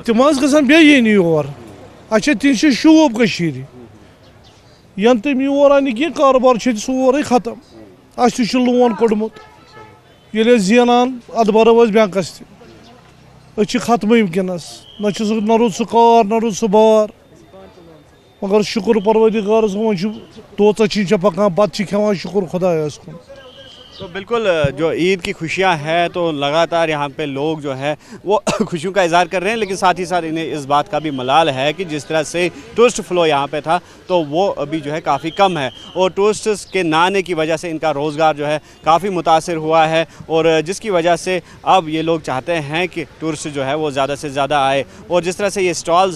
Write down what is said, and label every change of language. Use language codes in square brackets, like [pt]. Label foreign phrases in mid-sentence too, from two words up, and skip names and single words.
[ks] تِم حظ گژھن بیٚیہِ یِنۍ یور اَسہِ چھِ تِم چھِ شوٗب کٔشیٖرِ ینہٕ تِم یور اَنہِ کینٛہہ کاروبار چھُ ییٚتہِ سورُے ختم اَسہِ تہِ چھُ لون کوٚڑمُت ییٚلہِ أسۍ زینان اَدٕ بَرو أسۍ بٮ۪نٛکَس تہِ أسۍ چھِ ختمٕے وٕنکٮ۪نَس نہ روٗد سُہ کار نہ روٗد سُہ بار مگر شُکُر پروردِگارَس کُن وۄنۍ چھُ توژَہ چھِ پَکان بَتہٕ چھِ کھٮ۪وان شُکُر خۄدایَس کُن [ur] تو بالکل جو عید کی خوشیاں ہیں تو لگاتار یہاں پہ لوگ جو ہے وہ خوشیوں کا اظہار کر رہے ہیں لیکن ساتھ ہی ساتھ انہیں اس بات کا بھی ملال ہے کہ جس طرح سے [en] tourist flow [ur] یہاں پہ تھا تو وہ ابھی جو ہے کافی کم ہے اور ٹورسٹس کے نہ آنے کی وجہ سے ان کا روزگار جو ہے کافی متاثر ہوا ہے اور جس کی وجہ سے اب یہ لوگ چاہتے ہیں کہ ٹورسٹ جو ہے وہ زیادہ سے زیادہ آئے اور جس طرح سے یہ سٹالز